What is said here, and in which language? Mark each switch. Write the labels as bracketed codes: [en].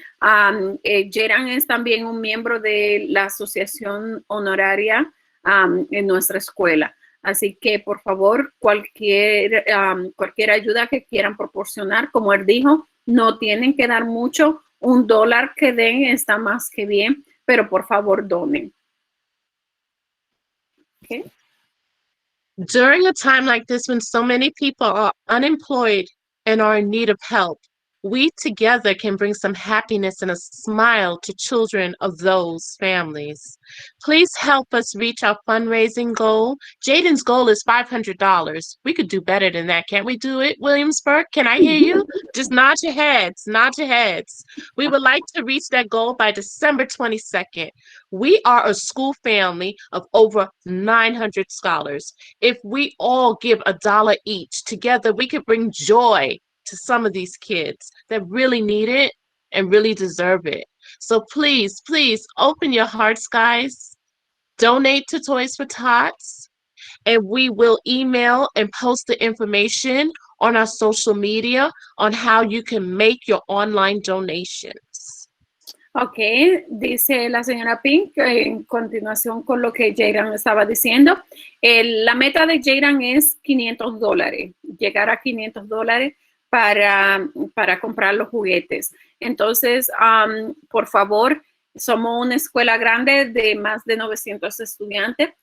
[es] Jaden es también un miembro de la asociación honoraria en nuestra escuela. Así que, por favor, cualquier ayuda que quieran proporcionar, como él dijo, no tienen que dar mucho. $1 que den está más que bien, pero por favor donen. [en] Okay. During a time like this when so many people are unemployed and are in need of help, we together can bring some happiness and a smile to children of those families. Please help us reach our fundraising goal. Jaden's goal is $500. We could do better than that. Can't we do it, Williamsburg? Can I hear you? Just nod your heads. Nod your heads. We would like to reach that goal by December 22nd. We are a school family of over 900 scholars. If we all give $1 each, together we could bring joy to some of these kids that really need it and really deserve it. So please, please open your hearts, guys. Donate to Toys for Tots, and we will email and post the information on our social media on how you can make your online donations. [es] Ok, dice la señora Pink, en continuación con lo que Jayran estaba diciendo, la meta de Jayran es $500, llegar a $500 para comprar los juguetes. Entonces, por favor, somos una escuela grande de más de 900 estudiantes.